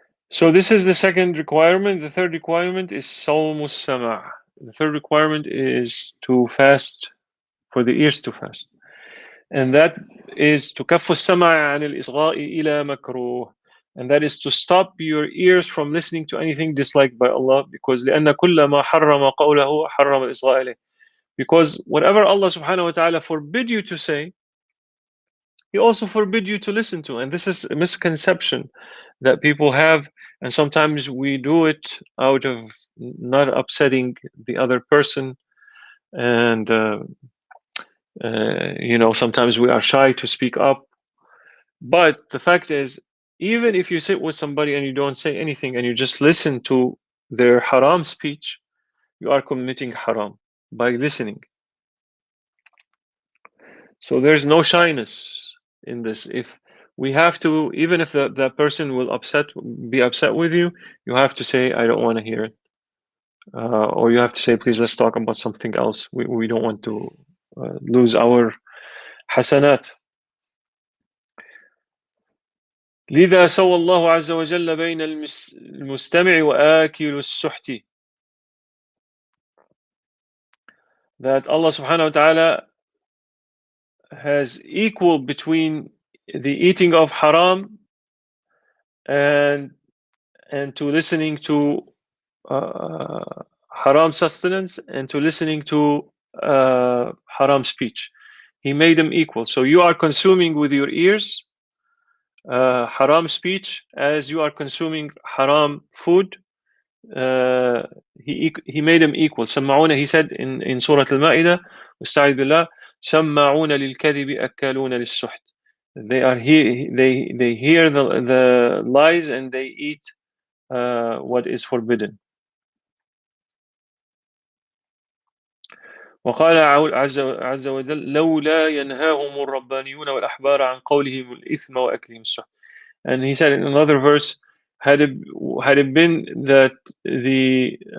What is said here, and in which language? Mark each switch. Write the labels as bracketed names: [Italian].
[English] So this is the second requirement. The third requirement is صوم السمع. The third requirement is to fast, for the ears to fast. And that is to كف السمع عن الإصغاء إلى مكروه. And that is to stop your ears from listening to anything disliked by Allah, because [Arabic] لأن كل ما حرم قوله حرم الإصغاء إليه. [English] Because whatever Allah subhanahu wa ta'ala forbid you to say, He also forbid you to listen to. And this is a misconception that people have, and sometimes we do it out of not upsetting the other person, and sometimes we are shy to speak up. But the fact is, even if you sit with somebody and you don't say anything and you just listen to their haram speech, you are committing haram by listening. So there's no shyness in this. If we have to, even if that person will be upset with you, you have to say, I don't want to hear it. Or you have to say, please, let's talk about something else. We don't want to lose our hasanat. [Arabic] لذا سوى الله عز وجل بين المستمع وآكل السحت. [English] That Allah subhanahu wa ta'ala has equal between the eating of haram and to listening to haram sustenance and to listening to haram speech. He made them equal. So you are consuming with your ears haram speech as you are consuming haram food. He made them equal. [Arabic] سمعون, [English] he said in Surah Al-Ma'idah, [Arabic] واستعذ بالله, سمعون للكذب أكالون للسحت. [English] They hear the lies and they eat what is forbidden. [Arabic] وقال عز وجل لولا ينهاهم الربانيون والأحبار عن قولهم الإثم وأكلهم السحت. [English] And he said in another verse, had it been that the